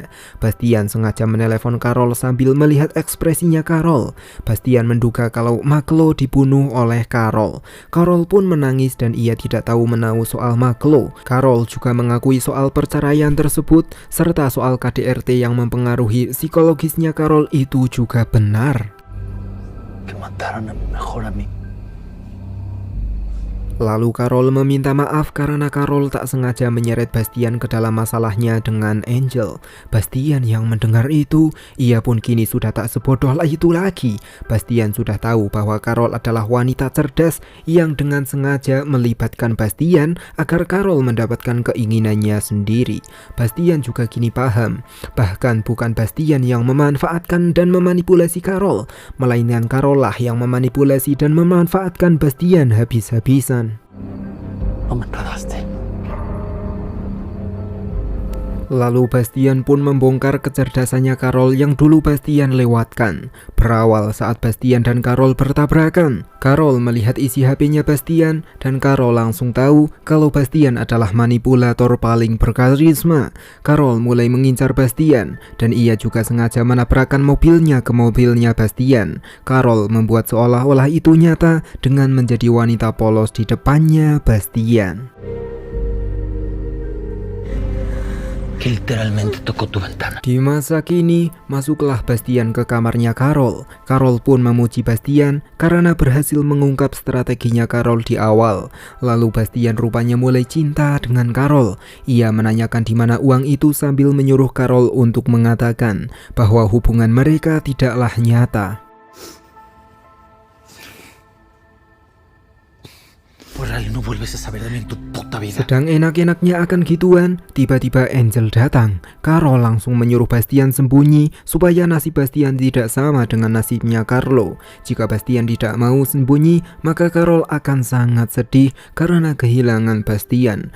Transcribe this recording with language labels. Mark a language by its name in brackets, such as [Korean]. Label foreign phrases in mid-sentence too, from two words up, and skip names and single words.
[Indonesian] Bastian sengaja menelepon Carol sambil melihat ekspresinya Carol. Bastian menduga kalau Maklo dibunuh oleh Carol. Carol pun menangis dan ia tidak tahu menahu soal Maklo. Carol juga mengakui soal perceraian tersebut serta soal KDRT yang mempengaruhi psikologisnya Carol itu juga benar. [Spanish] Que mataran a mi mejor amigo. [Indonesian] Lalu Carol meminta maaf karena Carol tak sengaja menyeret Bastian ke dalam masalahnya dengan Angel. Bastian yang mendengar itu, ia pun kini sudah tak sebodoh itu lagi. Bastian sudah tahu bahwa Carol adalah wanita cerdas yang dengan sengaja melibatkan Bastian agar Carol mendapatkan keinginannya sendiri. Bastian juga kini paham, bahkan bukan Bastian yang memanfaatkan dan memanipulasi Carol, melainkan Carol lah yang memanipulasi dan memanfaatkan Bastian habis-habisan. [Spanish] No me enredaste. [Indonesian] Lalu Bastian pun membongkar kecerdasannya Carol yang dulu Bastian lewatkan. Berawal saat Bastian dan Carol bertabrakan. Carol melihat isi HP-nya Bastian dan Carol langsung tahu kalau Bastian adalah manipulator paling berkarisma. Carol mulai mengincar Bastian dan ia juga sengaja menabrakkan mobilnya ke mobilnya Bastian. Carol membuat seolah-olah itu nyata dengan menjadi wanita polos di depannya Bastian. [Spanish] Que literalmente tocó tu ventana. [Indonesian] Di masa kini, masuklah Bastian ke kamarnya Carol. Carol pun memuji Bastian karena berhasil mengungkap strateginya Carol di awal. Lalu Bastian rupanya mulai cinta dengan Carol. Ia menanyakan di mana uang itu sambil menyuruh Carol untuk mengatakan bahwa hubungan mereka tidaklah nyata. [Spanish] Por no vuelves a saber de mí en tu puta vida. [Indonesian] Sedang enak-enaknya akan gituan, tiba-tiba Angel datang. Carol langsung menyuruh Bastian sembunyi supaya nasib Bastian tidak sama dengan nasibnya Carlo. Jika Bastian tidak mau sembunyi, maka Carol akan sangat sedih karena kehilangan Bastian.